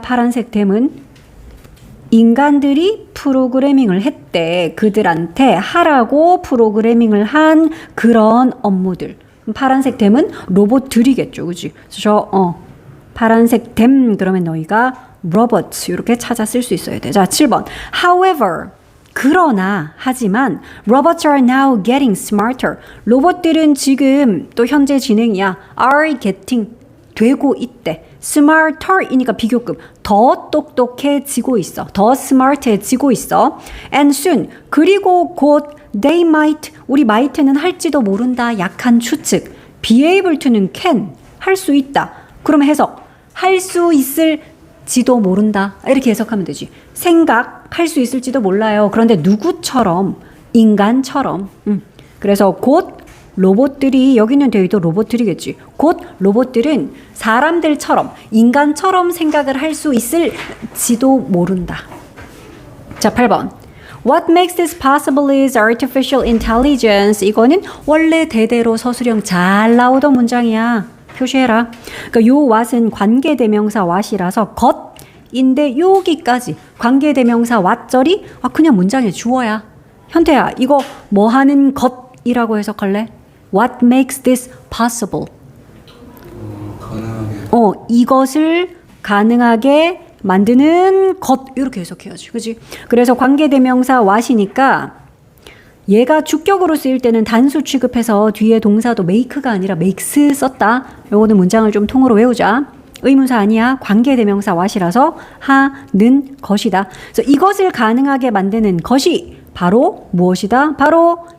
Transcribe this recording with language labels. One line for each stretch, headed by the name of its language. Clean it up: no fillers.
Korean: 파란색 them은 인간들이 프로그래밍을 했대. 그들한테 하라고 프로그래밍을 한 그런 업무들. 파란색 them은 로봇들이겠죠. 그치? 그래서 파란색 them 그러면 너희가 robots 이렇게 찾아 쓸 수 있어야 돼. 자, 7번.
English: However,
Korean: 그러나 하지만
English: robots are now getting smarter.
Korean: 로봇들은 지금 또 현재 진행이야.
English: are getting
Korean: 되고 있대. smarter이니까 비교급. 더 똑똑해지고 있어. 더 smart해지고 있어.
English: And soon.
Korean: 그리고 곧
English: they might.
Korean: 우리 might는 할지도 모른다. 약한 추측.
English: be able to
Korean: 는 can. 할 수 있다. 그러면 해석. 할 수 있을지도 모른다. 이렇게 해석하면 되지. 생각할 수 있을지도 몰라요. 그런데 누구처럼? 인간처럼. 그래서 곧 로봇들이 여기는 되어도 로봇들이겠지. 곧 로봇들은 사람들처럼 인간처럼 생각을 할 수 있을지도 모른다. 자, 8번.
English: What makes this possible is artificial intelligence.
Korean: 이거는 원래 대대로 서술형 잘 나오던 문장이야. 표시해라. 그러니까 요 what은 관계대명사 what이라서 것인데 여기까지 관계대명사 what절이 그냥 문장의 주어야. 현태야, 이거 뭐 하는 것이라고 해석할래?
English: What makes this possible?
Korean: 가능하게. 이것을 가능하게 만드는 것 이렇게 해석해야지. 그지? 그래서 관계대명사 what이니까 얘가 주격으로 쓰일 때는 단수 취급해서 뒤에 동사도 make가 아니라 makes 썼다. 요거는 문장을 좀 통으로 외우자. 의문사 아니야. 관계대명사 what이라서 하는 것이다. 그래서 이것을 가능하게 만드는 것이 바로 무엇이다? 바로